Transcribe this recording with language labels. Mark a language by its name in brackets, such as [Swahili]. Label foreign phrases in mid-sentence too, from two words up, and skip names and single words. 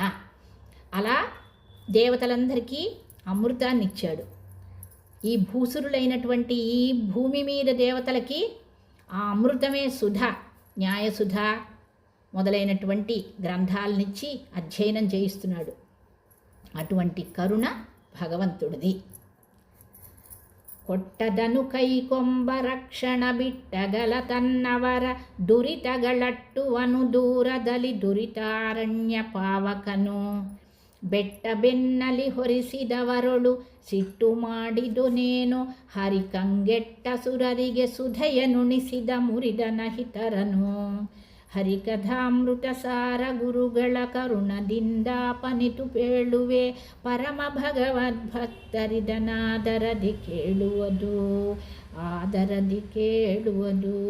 [Telugu] అలా దేవతలందరికీ అమృతాన్ని ఇచ్చాడు. ఈ భూసురులైనటువంటి ఈ భూమి మీద దేవతలకి ఆ అమృతమే సుధ, న్యాయసుధ మొదలైనటువంటి గ్రంథాలనిచ్చి అధ్యయనం చేయిస్తున్నాడు. అటువంటి కరుణ భగవంతుడిది. [Kannada] ಕೊಟ್ಟದನು ಕೈಕೊಂಬ ರಕ್ಷಣ ಬಿಟ್ಟಗಲ ತನ್ನವರ ದುರಿತಗಳಟ್ಟುವನು ದೂರದಲ್ಲಿ ದುರಿತಾರಣ್ಯ ಪಾವಕನು ಬೆಟ್ಟ ಬೆನ್ನಲಿ ಹೊರಿಸಿದವರೊಳು ಸಿಟ್ಟು ಮಾಡಿದುನೇನು ಹರಿಕಂಗೆಟ್ಟ ಸುರರಿಗೆ ಸುಧೆಯ ನುಣಿಸಿದ ಮುರಿದ ನಹಿತರನು ಹರಿಕಥಾಮೃತ ಸಾರ ಗುರುಗಳ ಕರುಣದಿಂದ ಪನಿತು ಪೇಳುವೆ ಪರಮ ಭಗವದ್ಭಕ್ತರಿದನಾದರದಿ ಕೇಳುವುದು ಆದರದಿ ಕೇಳುವುದು.